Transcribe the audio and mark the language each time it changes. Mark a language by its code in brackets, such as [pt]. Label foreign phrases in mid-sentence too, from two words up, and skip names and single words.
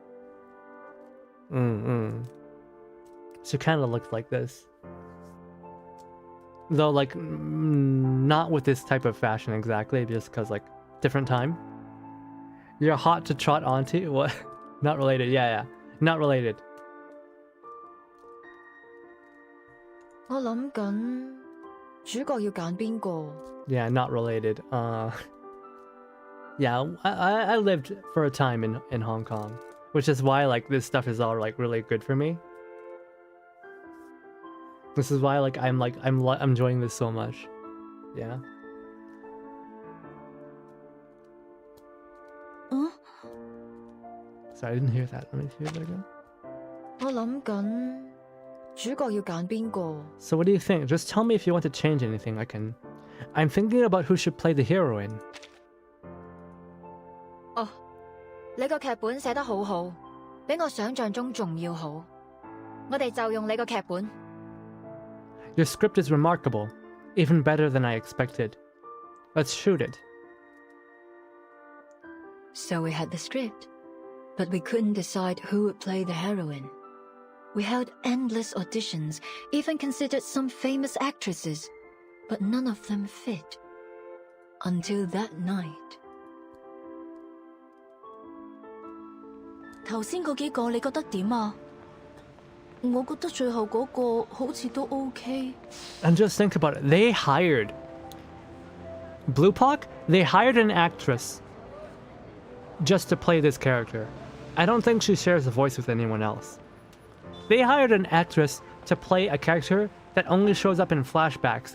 [en] She kind of looked like this. Though like not with this type of fashion exactly, just because like different time. You're hot to trot onto? What? Not related. Yeah. Not related. [yue] 我諗緊主角要揀邊個? [en] Yeah, not related. Yeah, I lived for a time in Hong Kong, which is why like this stuff is all like really good for me. This is why like I'm enjoying this so much. Yeah. Sorry, I didn't hear that. Let me hear that again. [yue] 我諗緊主角要揀邊個? [en] So what do you think? Just tell me if you want to change anything. I'm thinking about who should play the heroine. [yue] 哦，你個劇本寫得好好，比我想象中仲要好。我哋就用你個劇本。 [en] Your script is remarkable, even better than I expected. Let's shoot it. So we had the script, but we couldn't decide who would play the heroine. We held endless auditions, even considered some famous actresses, but none of them fit. Until that night. [yue] 頭先嗰幾個你覺得點啊? 我覺得最後嗰個好似都 OK. [en] And just think about it. They hired They hired an actress just to play this character. I don't think she shares a voice with anyone else. They hired an actress to play a character that only shows up in flashbacks.